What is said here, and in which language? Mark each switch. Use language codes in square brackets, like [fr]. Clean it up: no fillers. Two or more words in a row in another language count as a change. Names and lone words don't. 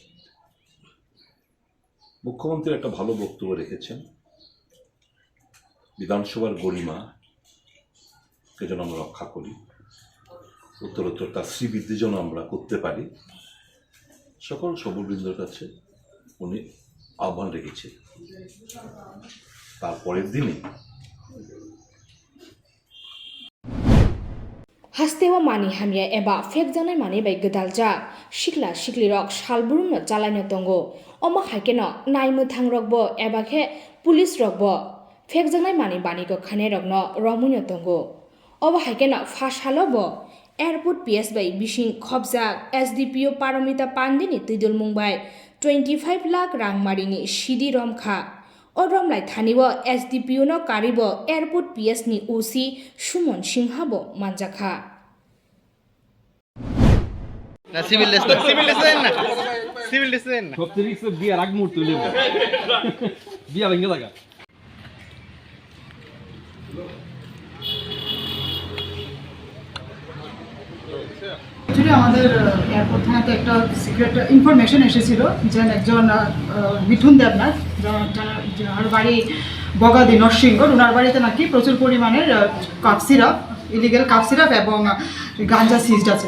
[bn] মুখ্যমন্ত্রী একটা ভালো বক্তব্য রেখেছেন, বিধানসভার গরিমাকে যেন আমরা রক্ষা করি, উত্তরোত্তর তার শ্রীবৃদ্ধি যেন আমরা করতে পারি। সকল সবলবৃন্দর কাছে উনি আহ্বান রেখেছে। তারপরের দিনে [trp] हास्तेवा मानि हामिया एबा फेक जानाय मानि बाय गदालजा सिख्ला सिख्ली रक सालबुरुमनो चालायनो दंगो अमा हाइकेनो नायमो थां रकबो एबा खे पुलिस रकबो फेक जानाय मानि बानिको खाने रकनो रमुनो दंगो अबा हाइकेनो फासालोबो एयरपोर्ट पीएस बाय बिसिं खबजा एसडीपीओ पारमिता पांडेनि तुइदुल मुंबाय 25 लाख रांमारिनि सिडि रमखा अरमलाय थानिबो एसडीपीओ नो कारिबो एयरपोर्ट पीएस नि ओसी सुमन सिंहाबो मानजाखा [bn] না সিভিল ডিসেন না সবচেয়ে রিস্ক বিয়ার আগ মুহূর্তে লইব বিয়া ভেঙে লাগা অ্যাকচুয়ালি আমাদের এয়ারপোর্ট থানাতে একটা [en] secret information [bn] এসেছিল যে একজন মিঠুন দেবনাথ, যার বাড়ি বগাদি নরসিংহ, ওনার বাড়িতে নাকি প্রচুর পরিমাণের [en] cough syrup, illegal cough syrup [bn] এবং গাঞ্জা সিজড আছে।